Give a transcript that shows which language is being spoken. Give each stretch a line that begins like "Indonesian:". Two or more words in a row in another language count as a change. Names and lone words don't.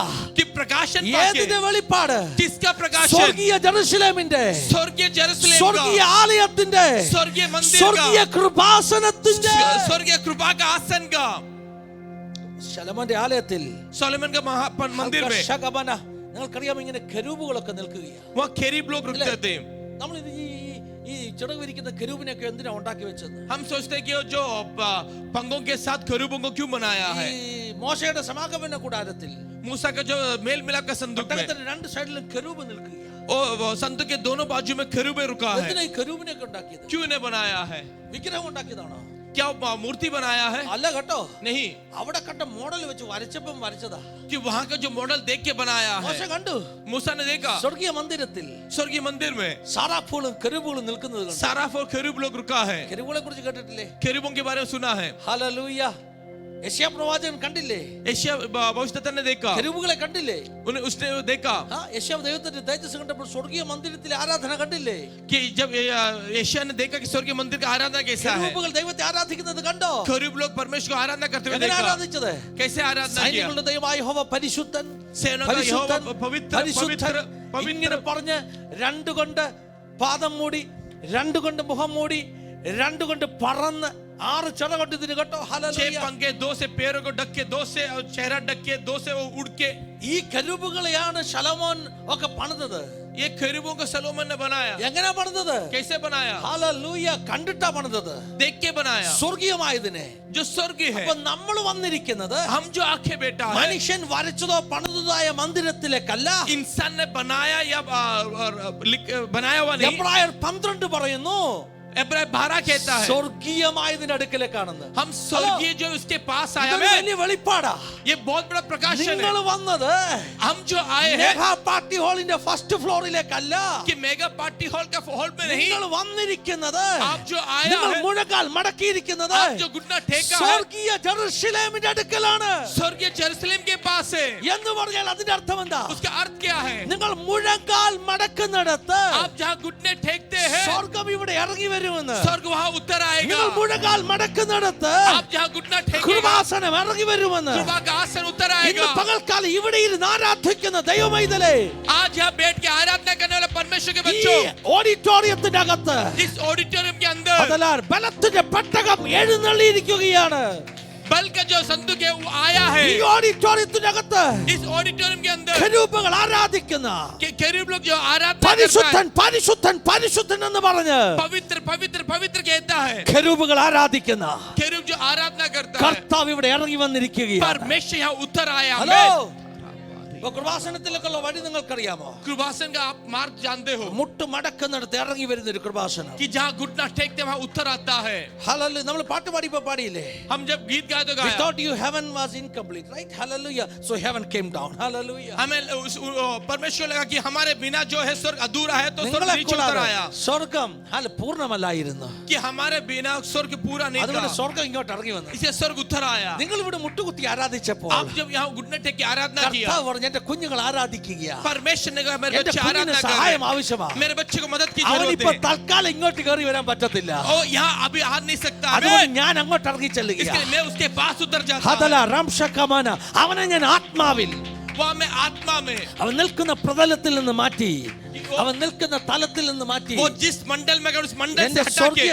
Hindi: कि प्रकाशन पाके,
Malayalam: ഏതിന്റെ വെളിപ്പാട്?
Hindi: किसका प्रकाशन?
Malayalam: സ്വർഗീയ ജെറുസലേമിന്റെ,
Hindi: स्वर्गीय जेरूशलेम
Malayalam: സ്വർഗീയ
Hindi: का,
Malayalam: ആലയത്തിന്റെ,
Hindi: स्वर्गीय मंदिर
Malayalam: സ്വർഗീയ
Hindi: का,
Malayalam: കൃപാസനത്തിന്റെ.
Hindi: स्वर्गीय कृपा का आसन का.
Malayalam: ശലോമോന്റെ ആലയത്തിൽ
Hindi: सोलोमन का मंदिर में
Malayalam: ശകബന, നിങ്ങൾക്കറിയാം, ഇങ്ങനെ കെരൂബുകളൊക്കെ നിൽക്കുകയാണ്.
Hindi: वहाँ खेरीब लोग रुकते थे.
Malayalam: നമ്മൾ ഈ ചിറക് വിരിക്കുന്ന കെരൂബിനെയൊക്കെ എന്തിനാ ഉണ്ടാക്കി വെച്ചത്?
Hindi: हम सोचते हैं कि वो जो पंगों के साथ खरूबों को क्यों बनाया है.
Malayalam: ഈ മോശയുടെ സമാഗമന കൂടാരത്തിൽ
Hindi: मूसा का जो मेल मिलाप का संदूक में,
Malayalam: പെട്ടകത്തിന്റെ രണ്ട് സൈഡിലും കെരൂബ് നിൽക്കുകയാണ്.
Hindi: वो संदूक के दोनों बाजू में खरूबे रुका है.
Malayalam: എന്തിനാ ഈ കെരൂബിനെയൊക്കെ ഉണ്ടാക്കിയത്?
Hindi: क्यों ने बनाया है?
Malayalam: വിഗ്രഹം ഉണ്ടാക്കിയതാണോ?
Hindi: क्या मूर्ति बनाया है?
Malayalam: അല്ല കേട്ടോ,
Hindi: नहीं,
Malayalam: അവിടെ കണ്ട മോഡൽ വെച്ച് വരച്ചപ്പം വരച്ചതാ.
Hindi: कि वहाँ का जो मॉडल देख के बनाया
Malayalam: മോശ
Hindi: है.
Malayalam: കണ്ടു
Hindi: मूसा ने देखा
Malayalam: സ്വർഗീയ മന്ദിരത്തിൽ
Hindi: स्वर्गीय मंदिर में
Malayalam: സാറാഫുകളും കെരൂബുകളും നിൽക്കുന്നത് കണ്ടു.
Hindi: साराफ और खरूब लोग रुका है.
Malayalam: കെരൂബുകളെ കുറിച്ച് കേട്ടിട്ടില്ലേ?
Hindi: खरूबों के बारे में सुना है.
Malayalam: ഹല്ലേലൂയ. യെശയ്യാ പ്രവാചകൻ കണ്ടില്ലേ?
Hindi: यशायाह भविष्यद्वक्ता ने देखा,
Malayalam: കെരൂബുകളെ കണ്ടില്ലേ?
Hindi: उसने देखा
Malayalam: യെശയ്യാ ദൈവത്തിന്റെ തേജസ് കണ്ടപ്പോൾ സ്വർഗീയ മന്ദിരത്തിലെ ആരാധന കണ്ടില്ലേ?
Hindi: कि जब यशायाह ने देखा कि स्वर्गीय मंदिर का आराधना कैसा है,
Malayalam: കെരൂബുകൾ ദൈവത്തെ ആരാധിക്കുന്നത് കണ്ടോ?
Hindi: करीब लोग परमेश्वर को आराधना करते हुए
Malayalam: എങ്ങനെ
Hindi: देखा,
Malayalam: ആരാധിച്ചത്?
Hindi: कैसे आराधना किया,
Malayalam: സൈന്യങ്ങളുടെ ദൈവമായ യഹോവ പരിശുദ്ധൻ,
Hindi: सेना का यहोवा
Malayalam: പരിശുദ്ധൻ,
Hindi: पवित्र
Malayalam: പരിശുദ്ധൻ
Hindi: पवित्र
Malayalam: ഇങ്ങനെ പറഞ്ഞ് രണ്ടുകൊണ്ട് പാദം മൂടി, രണ്ടുകൊണ്ട് മുഖം മൂടി, രണ്ടുകൊണ്ട് പറന്ന് 6 ചിറകൊണ്ട് ഇതിന് കേട്ടോ. 6 ഹല്ലേലൂയ.
Hindi: पंखे, 2 से पैरों को ढक के, 2 से चेहरा ढक के, 2 से वो उड़ के,
Malayalam: ഈ കെരൂബുകളെയാണ് ശലോമോൻ ഒക്കെ പണിതത്.
Hindi: ये खरूबों को सलोमन ने बनाया.
Malayalam: എങ്ങനെ പണിതത്?
Hindi: कैसे बनाया?
Malayalam: ഹല്ലേലൂയ. കണ്ടിട്ടാ പണിതത്,
Hindi: देख के बनाया,
Malayalam: സ്വർഗീയമായതിനെ.
Hindi: जो स्वर्ग है.
Malayalam: അപ്പൊ നമ്മൾ വന്നിരിക്കുന്നത്
Hindi: हम जो आंखें बेटा है,
Malayalam: മനുഷ്യൻ വരച്ചതോ പണിതതായ മന്ദിരത്തിലേക്കല്ല.
Hindi: इंसान ने बनाया या बनाया हुआ नहीं.
Malayalam: എബ്രായർ 12 പറയുന്നു
Hindi: इब्राहिम 12 कहता है,
Malayalam: സ്വർഗീയമായതിന്റെ അടുക്കലേക്കാണെന്ന്.
Hindi: हम स्वर्गीय जो उसके पास आया
Malayalam: ഇതൊരു
Hindi: है,
Malayalam: വലിയ വെളിപ്പാടാ.
Hindi: ये बहुत बड़ा प्रकाशन
Malayalam: നിങ്ങൾ
Hindi: है.
Malayalam: വന്നത്
Hindi: हम जो आए हैं
Malayalam: മെഗാ പാർട്ടി ഹാളിന്റെ
English: first floor.
Hindi: कि मेगा पार्टी हॉल का हॉल में नहीं,
Malayalam: നിങ്ങൾ വന്നിരിക്കുന്നത്,
Hindi: आप जो आया
Malayalam: നിങ്ങൾ
Hindi: है,
Malayalam: മുഴങ്കാൽ മടക്കിയിരിക്കുന്നത്
Hindi: आप जो घुटना टेका है,
Malayalam: സ്വർഗീയ ജെറുസലേമിന്റെ അടുക്കലാണ്.
Hindi: स्वर्गीय जेरूसलम के पास है.
Malayalam: എന്ന് പറഞ്ഞാൽ അതിന്റെ അർത്ഥം എന്താ?
Hindi: उसका अर्थ क्या है?
Malayalam: നിങ്ങൾ മുഴങ്കാൽ മടക്കുന്നിടത്ത്
Hindi: आप जहाँ घुटने टेकते हैं,
Malayalam: സ്വർഗം ഇവിടെ ഇറങ്ങി വരുമെന്ന്.
Hindi: स्वर्ग वहाँ उतर आएगा.
Malayalam: നിങ്ങൾ മുഴങ്കാൽ മടക്കുന്നിടത്ത്
Hindi: आप जहाँ घुटना टेकेगा,
Malayalam: കൃപാസനം ഇറങ്ങി വരുമെന്ന്.
Hindi: कृपा का आसन उतर
Malayalam: ഇന്ന്
Hindi: आएगा.
Malayalam: പകൽക്കാലം ഇവിടെ ഇരുന്ന് ആരാധിക്കുന്ന ദൈവമൈതലേ,
Hindi: आज यहाँ बैठ के आराधना करने वाले परमेश्वर के
Malayalam: ഈ
Hindi: बच्चों,
Malayalam: ഓഡിറ്റോറിയത്തിന്റെ അകത്ത്
Hindi: इस ऑडिटोरियम के अंदर
Malayalam: അതല്ലാൽ ബലത്തിന്റെ പെട്ടകം എഴുന്നള്ളിയിരിക്കുകയാണ്.
Hindi: बल का जो संदूक है वो आया है.
Malayalam: ഈ ഓഡിറ്റോറിയത്തിന്റെ അകത്ത്
Hindi: इस ऑडिटोरियम के अंदर
Malayalam: കെരൂബുകൾ ആരാധിക്കുന്ന
Hindi: केरूब लोग जो आराधना करता
Malayalam: പരിശുദ്ധൻ
Hindi: है,
Malayalam: പരിശുദ്ധൻ പരിശുദ്ധൻ എന്ന് പറഞ്ഞ്
Hindi: पवित्र पवित्र पवित्र कहता है.
Malayalam: കെരൂബുകൾ ആരാധിക്കുന്ന
Hindi: केरूब जो आराधना करता है,
Malayalam: കർത്താവ് ഇവിടെ ഇറങ്ങി വന്നിരിക്കുകയാണ്.
Hindi: परमेश्वर यहाँ उतर आया.
Malayalam: ഹലോ,
Hindi: आमेन.
Malayalam: ഇപ്പൊ കൃപാസനത്തിലേക്കുള്ള വഴി നിങ്ങൾക്കറിയാമോ?
Hindi: कृपासन का आप मार्ग जानते हो,
Malayalam: മുട്ട് മടക്കുന്നിടത്ത് ഇറങ്ങി വരുന്ന ഒരു കൃപാസനം.
Hindi: कि जहाँ घुटना टेकते वहाँ उतर आता है.
Malayalam: ഹല്ലേലൂയ. നമ്മൾ പാട്ട് പാടിയപ്പോ പാടിയില്ലേ?
Hindi: हम जब गीत गाए तो
English: We
Hindi: गाया,
English: thought you heaven was incomplete, right? Hallelujah. So heaven came down. Hallelujah.
Hindi: हमें परमेश्वर लगा कि हमारे बिना जो है स्वर्ग अधूरा है, तो स्वर्ग नीचे उतर
Malayalam: നിങ്ങളെ
Hindi: आया.
Malayalam: സ്വർഗം പൂർണ്ണമല്ലായിരുന്നു.
Hindi: कि हमारे बिना स्वर्ग पूरा नहीं
Malayalam: അതുകൊണ്ട്
Hindi: था,
Malayalam: സ്വർഗം ഇങ്ങോട്ട് ഇറങ്ങി വന്നു.
Hindi: इसे स्वर्ग उतर आया.
Malayalam: നിങ്ങൾ ഇവിടെ മുട്ടുകുത്തി ആരാധിച്ചപ്പോൾ
Hindi: आप जब यहाँ घुटने टेक के आराधना किया,
Malayalam: കർത്താവ് പറഞ്ഞു എന്റെ കുഞ്ഞുങ്ങൾ ആരാധിക്കുക.
Hindi: परमेश्वर ने कहा मेरे
Malayalam: എന്റെ
Hindi: बच्चे
Malayalam: കുഞ്ഞിന്
Hindi: आराधना कर
Malayalam: സഹായം
Hindi: रहे
Malayalam: ആവശ്യമാണ്.
Hindi: हैं, मेरे बच्चे को मदद की
Malayalam: അവനിപ്പോ
Hindi: जरूरत है.
Malayalam: തൽക്കാലം ഇങ്ങോട്ട് കയറി വരാൻ പറ്റത്തില്ല.
Hindi: ओ यहाँ अभी आ नहीं सकता,
Malayalam: അതുകൊണ്ട് ഞാൻ അങ്ങോട്ട് ഇറങ്ങി
Hindi: इसके लिए
Malayalam: ചെല്ലുകയാണ്.
Hindi: मैं उसके पास उतर जाता ഹദല हूँ.
Malayalam: റംഷകമന. അവനെ ഞാൻ ആത്മാവിൽ,
Hindi: वहाँ मैं आत्मा में,
Malayalam: അവൻ നിൽക്കുന്ന പ്രതലത്തിൽ നിന്ന് മാറ്റി, അവൻ നിൽക്കുന്ന തലത്തിൽ നിന്ന് മാറ്റി
Hindi: वो जिस मंडल में अगर उस मंडल
Malayalam: എന്റെ
Hindi: से हटा
Malayalam: സ്വർഗീയ